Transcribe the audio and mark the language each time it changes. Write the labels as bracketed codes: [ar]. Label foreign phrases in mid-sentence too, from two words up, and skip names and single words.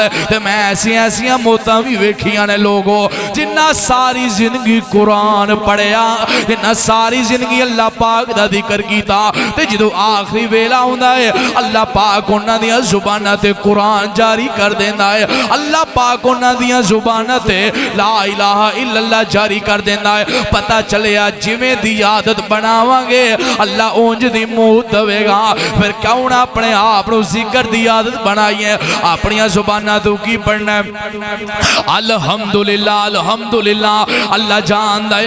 [pa] تے میں ایسیاں موتاں بھی ویکھیاں نے لوگو جنہاں ساری زندگی قرآن پڑھیا، جنہاں ساری زندگی اللہ پاک دا ذکر کیتا تے جدوں آخری ویلا آؤندا ہے اللہ پاک اونہاں دیاں زباناں تے قرآن جاری کر دیندا ہے. اللہ پاک اونہاں دیاں زباناں تے [ar] لا إله إلا الله [pa] جاری کر دیندا ہے. پتا چلیا جویں دی عادت بناواں گے اللہ اونج دی موت دیوے گا. فیر کیوں نہ اپنے آپ کو ذکر دی عادت بنائیے. اپنی زباناں تو کی پڑھنا [ar] الحمد لله الحمد لله [pa] اللہ جاندا ہے.